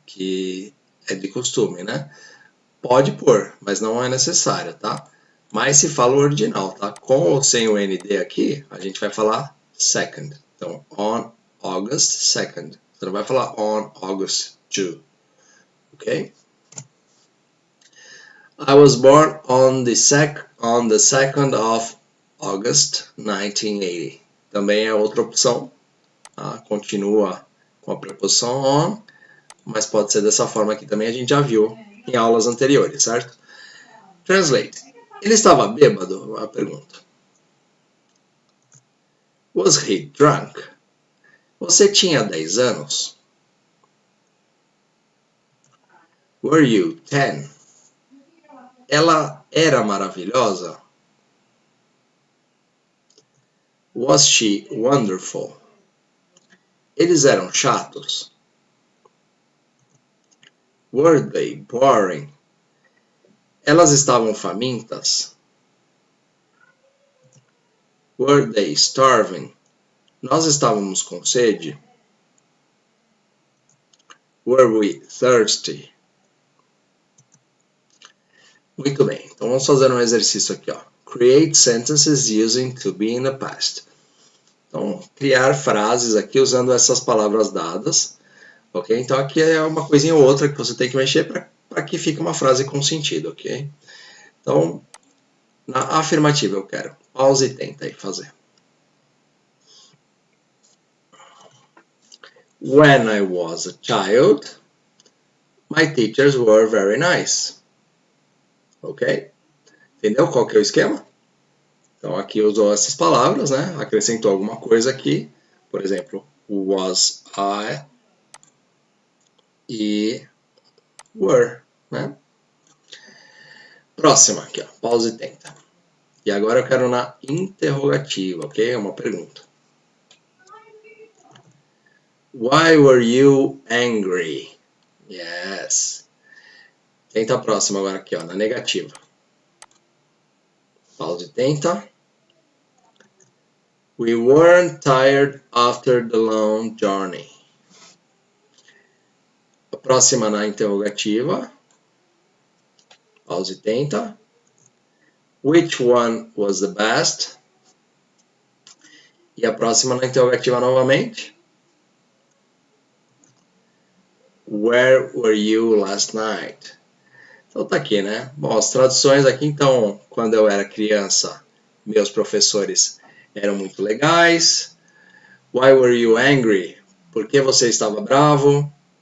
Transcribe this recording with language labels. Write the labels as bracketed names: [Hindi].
[Portuguese] Que é de costume, né? Pode pôr, mas não é necessário, tá? Mas se fala o original, tá? Com ou sem o ND aqui, a gente vai falar second. Então, [English] on August 2nd. [Portuguese] Você não vai falar [English] on August 2, [Portuguese] ok? [English] I was born on the 2nd of August 1980. [Portuguese] Também é outra opção. Tá? Continua com a preposição on, mas pode ser dessa forma aqui também. A gente já viu em aulas anteriores, certo? Translate. Ele estava bêbado? A pergunta. [English] Was he drunk? [Portuguese] Você tinha 10 anos? [English] Were you 10? [Portuguese] Ela era maravilhosa? [English] Was she wonderful? [Portuguese] Eles eram chatos? [English] Were they boring? [Portuguese] Elas estavam famintas? [English] Were they starving? [Portuguese] Nós estávamos com sede? [English] Were we thirsty? [Portuguese] Muito bem, então vamos fazer um exercício aqui, ó. [English] Create sentences using to be in the past. [Portuguese] Então, criar frases aqui usando essas palavras dadas, ok? Então aqui é uma coisinha ou outra que você tem que mexer para que fique uma frase com sentido, ok? Então, na afirmativa eu quero. Pause e tenta aí fazer. [English] When I was a child, my teachers were very nice. Ok? [Portuguese] Entendeu qual que é o esquema? Então aqui usou essas palavras, né? Acrescentou alguma coisa aqui. Por exemplo, was I e were, né? Próxima aqui, ó. Pause e tenta. E agora eu quero na interrogativa, ok? É uma pergunta. [English] Why were you angry? Yes. [Portuguese] Tenta a próxima agora aqui, ó, na negativa. Pause e tenta. [English] We weren't tired after the long journey. [Portuguese] A próxima na interrogativa. Pause e tenta. [English] Which one was the best? [Portuguese] E a próxima na interrogativa novamente. [English] Where were you last night? [Portuguese] Então tá aqui, né? Bom, as traduções aqui, então, quando eu era criança, meus professores eram muito legais. [English] Why were you angry? [Portuguese] Por que você estava bravo?